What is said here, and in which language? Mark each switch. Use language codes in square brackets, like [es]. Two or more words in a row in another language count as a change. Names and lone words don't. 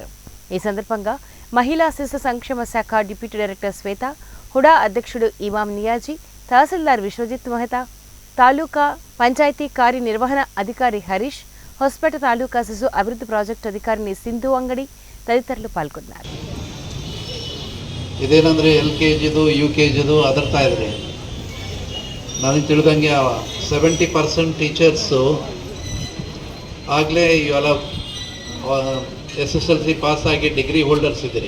[te] ఈ సందర్భంగా మహిళా శిశు సంక్షేమ శాఖ డిప్యూటీ డైరెక్టర్ శ్వేత, హుడా అధ్యక్షుడు ఇమాం నియాజీ, తహసీల్దార్ విశ్వజిత్ మెహతా, తాలూకా పంచాయతీ కార్యనిర్వహణ అధికారి హరీష్, హోస్పేట తాలూకా శిశు అభివృద్ధి ప్రాజెక్టు అధికారిని సింధు అంగడి తదితరులు పాల్గొన్నారు. [kn] ಇದೇನಂದರೆ LKGದು UKGದು ಅದರ್ತಾ ಇದ್ದಾರೆ. ನನಗೆ ತಿಳಿದಂಗೆ 70% ಟೀಚರ್ಸು ಆಗಲೇ ಇವೆಲ್ಲ SSLC ಪಾಸಾಗಿ [en] degree holders [kn] ಇದ್ದೀರಿ.